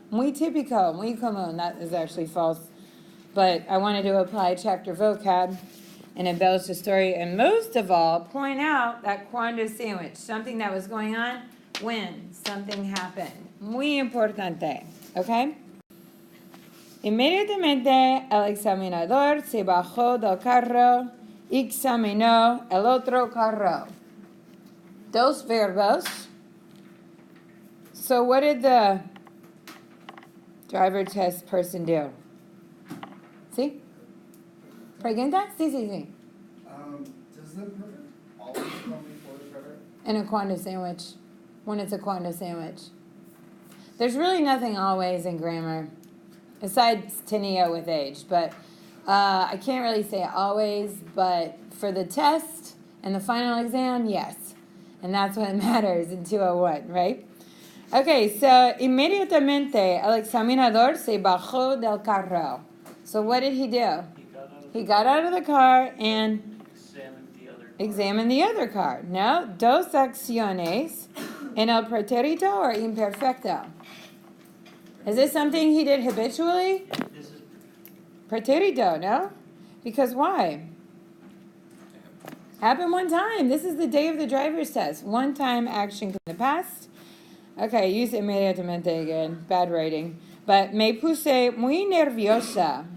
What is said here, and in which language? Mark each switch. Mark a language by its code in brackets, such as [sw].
[es] Muy típico, muy común. [en] That is actually false. But I wanted to apply chapter vocab and embellish the story, and most of all, point out that cuando sandwich, something that was going on when something happened. [es] Muy importante, okay? Inmediatamente el examinador se bajó del carro y examinó el otro carro. Dos verbos. [en] So what did the driver test person do? [es] ¿Sí? ¿Pregunta? Sí. [en] Does the perfect always come before the preterite? In a cuando sandwich. When it's a cuando sandwich. There's really nothing always in grammar. besides tenía with age. But I can't really say always, but for the test and the final exam, yes. And that's what matters in 201, right? Okay, so [es] inmediatamente el examinador se bajó del carro. [en] So what did he do? He got out of the car and examined the other car. [es] Now, dos acciones en el pretérito or imperfecto? [en] Is this something he did habitually? This is [es] Pretérito, no? [en] Because why? Happened one time. This is the day of the driver's test. One time action in the past. Okay, use inmediatamente again. Bad writing. [es] But me puse muy nerviosa.